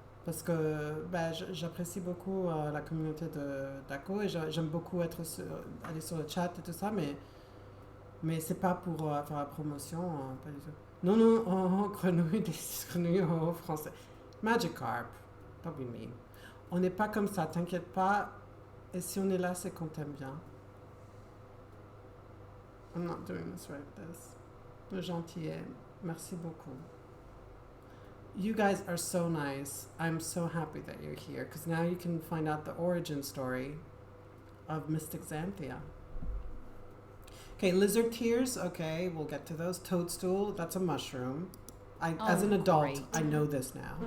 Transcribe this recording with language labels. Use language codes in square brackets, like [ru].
[fr] Parce que j'apprécie beaucoup la communauté de Daco et j'aime beaucoup aller sur le chat et tout ça, mais c'est pas pour faire la promotion, pas du tout. Non, grenouille, des grenouilles français. [en] Magikarp, don't be mean. [fr] On n'est pas comme ça, t'inquiète pas, et si on est là, c'est qu'on t'aime bien. [en] I'm not doing this right, this. [fr] Le Gentillet, merci beaucoup. [en] You guys are so nice. I'm so happy that you're here because now you can find out the origin story of Mystic Zanthia. Okay, lizard tears. Okay, we'll get to those. Toadstool, that's a mushroom. As an adult, great. I know this now.